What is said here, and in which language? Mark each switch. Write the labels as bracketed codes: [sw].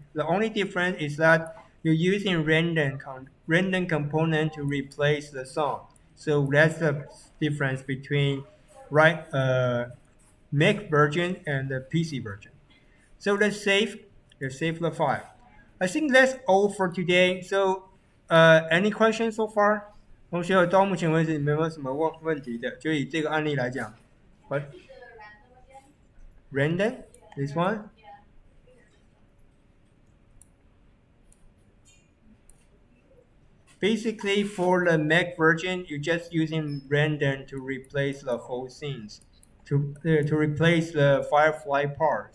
[en] The only difference is that you're using random component to replace the song. So that's the difference between right? Mac version and the PC version. So let's save the file. I think that's all for today. So, any questions so far？ [zh] 同学到目前为止，你们有没有什么问题的？就以这个案例来讲， [en] What random this one? Basically, for the Mac version, you're just using random to replace the whole scenes, to replace the Firefly part.